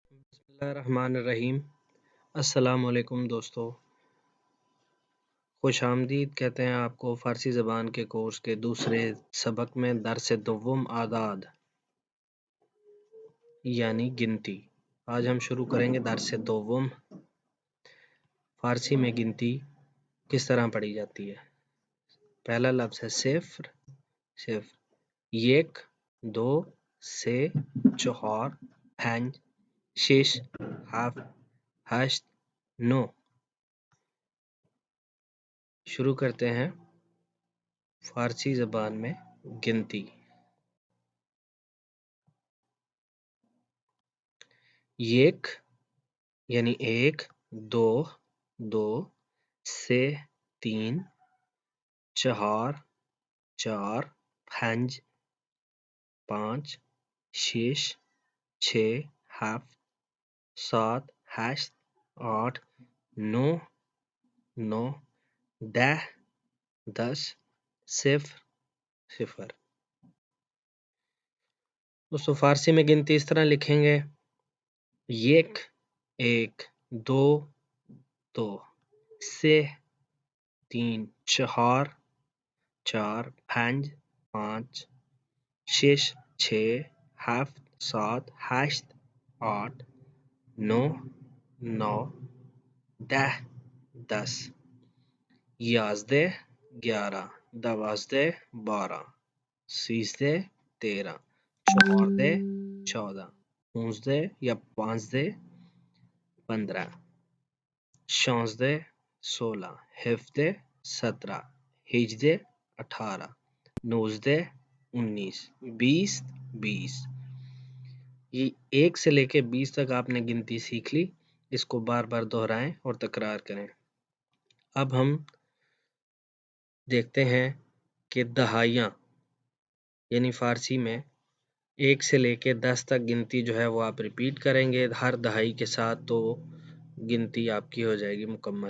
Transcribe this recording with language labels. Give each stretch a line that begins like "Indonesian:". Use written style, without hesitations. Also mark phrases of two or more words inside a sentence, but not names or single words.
Arabic: بسم اللہ الرحمن الرحیم۔ السلام علیکم
Urdu: دوستو، خوش آمدید کہتے ہیں آپ کو فارسی زبان کے کورس کے دوسرے سبق میں
Persian: درس دوم
Urdu: اعداد یعنی گنتی۔ آج ہم شروع کریں گے
Persian: درس دوم۔
Urdu: فارسی میں گنتی کس طرح پڑھی جاتی ہے؟ پہلا لفظ ہے
Persian: صفر، صفر، یک، دو، سه، چهار، پنج، شش، هفت، هشت، نو۔
Urdu: شروع کرتے ہیں فارسی زبان میں گنتی۔ یک یعنی ایک، دو، دو، سه تین، چہار، چار، پنج، پانچ، شش، چھ، هفت، سات، هشت، آٹھ، نو، نو، ده، دس، صفر، صفر۔ دوستو فارسی میں گنتی اس طرح لکھیں گے: یک، ایک، دو، دو، سه تین، چہار، چار، پنج، پانچ، شش، چھ، هفت، سات، هشت، آٹھ، نو، نو، ده، دس، یازده، گیارہ، دوازده، بارہ، سیزده، تیرہ، چہارده، چودہ، پونزده یا پانزده، پندرہ، شانزده، سولہ، ہفده، سترہ، ہجده، اٹھارہ، نوزده، انیس، بیس، بیس۔ یہ ایک سے لے کے 20 تک آپ نے گنتی سیکھ لی، اس کو بار بار دہرائیں اور تکرار کریں۔ اب ہم دیکھتے ہیں کہ دہائیاں یعنی فارسی میں 1 سے لے کے 10 تک گنتی جو ہے وہ آپ ریپیٹ کریں گے ہر دہائی کے ساتھ، تو گنتی آپ کی ہو جائے گی مکمل۔